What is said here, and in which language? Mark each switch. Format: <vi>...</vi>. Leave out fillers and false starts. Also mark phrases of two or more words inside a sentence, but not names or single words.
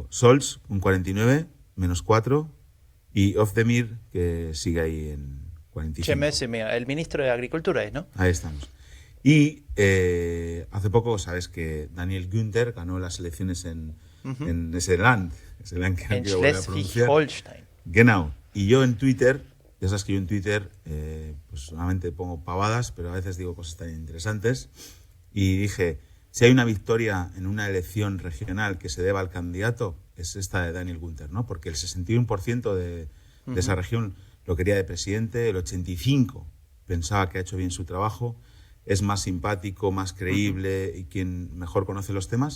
<es>Scholz, un 49, menos 4. Y Özdemir, que sigue ahí en 45. Mira, el ministro de Agricultura es, ¿no? Ahí estamos. Y hace poco, sabes que Daniel Günther ganó las elecciones en ese land que no En quiero volver a pronunciar. Schleswig-Holstein. Genau. Y yo en Twitter, ya sabes que yo en Twitter pues solamente pongo pavadas, pero a veces digo cosas tan interesantes. Y dije, si hay una victoria en una elección regional que se deba al candidato, es esta de Daniel Günther, ¿no? Porque el 61% de esa región lo quería de presidente, el 85% pensaba que ha hecho bien su trabajo, es más simpático, más creíble y quien mejor conoce los temas.</es>